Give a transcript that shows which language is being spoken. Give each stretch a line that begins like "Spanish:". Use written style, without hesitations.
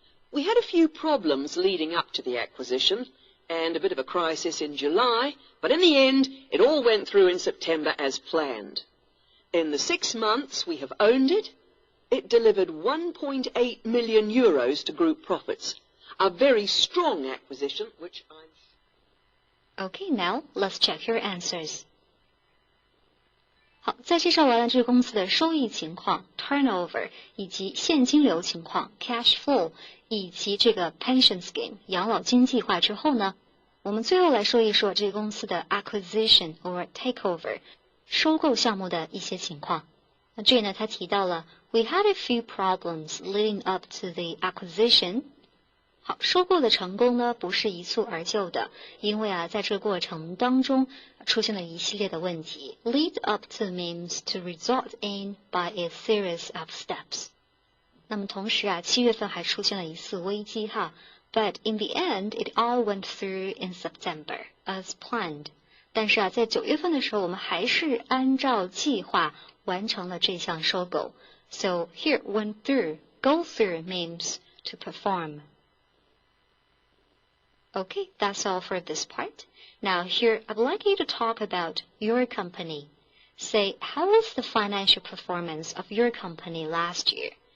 English: We had a few problems leading up to the acquisition, and a bit of a crisis in July, but in the end, it all went through in September as planned. In the 6 months we have owned it, it delivered 1.8 million euros to group profits. A very strong acquisition, which I'm... Okay, now let's check your answers.
Chinese: 好，在介绍完了这个公司的收益情况 turnover 以及现金流情况 cash flow 以及这个 pension scheme 养老金计划之后呢，我们最后来说一说这个公司的 acquisition or takeover 收购项目的一些情况。那这里呢，他提到了
English: we had a few problems leading up to the acquisition。
Chinese: 好，收购的成功呢不是一蹴而就的，因为在这个过程当中出现了一系列的问题。
English: Lead up to means to result in by a series of steps。
Chinese: 那么同时7月份还出现了一次危机哈 ，
English: but in the end it all went through in September as planned。
Chinese: 但是在9月份的时候，我们还是按照计划完成了这项收购。
English: So here went through, go through means to perform. Okay, that's all for this part. Now here, I'd like you to talk about your company. Say, how was the financial performance of your company last year?